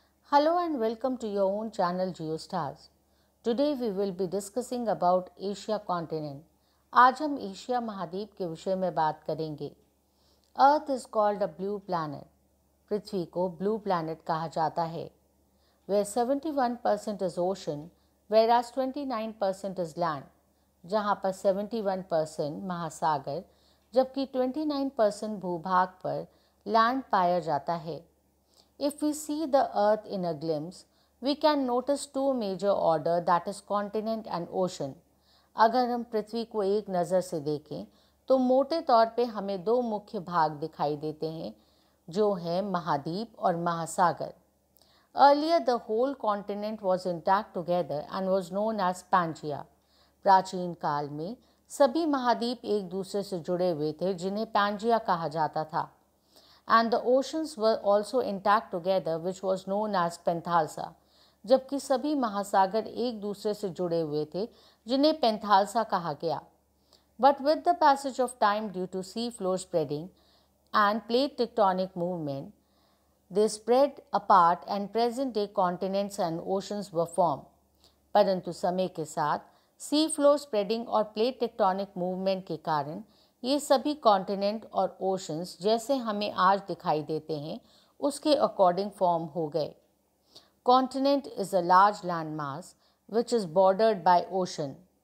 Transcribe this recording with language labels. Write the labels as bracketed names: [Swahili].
[English] Hello and welcome to your own channel GeoStars. Today we will be discussing about Asia continent. [Hindi] आज हम Asia महाद्वीप के विषय में बात करेंगे. [English] Earth is called a blue planet. [Hindi] पृथ्वी को ब्लू प्लैनेट कहा जाता है. [English] Where 71% is ocean, whereas 29% is land. [Hindi] जहाँ पर 71% महासागर जबकि 29% भूभाग पर लैंड पाया जाता है. [English] If we see the earth in a glimpse, we can notice two major order, that is continent and ocean. [Hindi] अगर हम पृथ्वी को एक नज़र से देखें तो मोटे तौर पे हमें दो मुख्य भाग दिखाई देते हैं जो हैं महाद्वीप और महासागर. [English] Earlier the whole continent was intact together and was known as Pangaea. [Hindi] प्राचीन काल में सभी महाद्वीप एक दूसरे से जुड़े हुए थे जिन्हें पैंजिया कहा जाता था. [English] And the oceans were also intact together, which was known as Penthalsa. [Hindi] जबकि सभी महासागर एक दूसरे से जुड़े हुए थे जिन्हें पेंथालसा कहा गया. [English] But with the passage of time due to sea floor spreading and plate tectonic movement, they spread apart and present day continents and oceans were formed. [Hindi] परंतु समय के साथ सी फ्लोर स्प्रेडिंग और प्लेट टेक्टोनिक मूवमेंट के कारण ये सभी continent और ओशंस जैसे हमें आज दिखाई देते हैं उसके अकॉर्डिंग फॉर्म हो गए. [English] Continent is a large land mass which is bordered by ocean.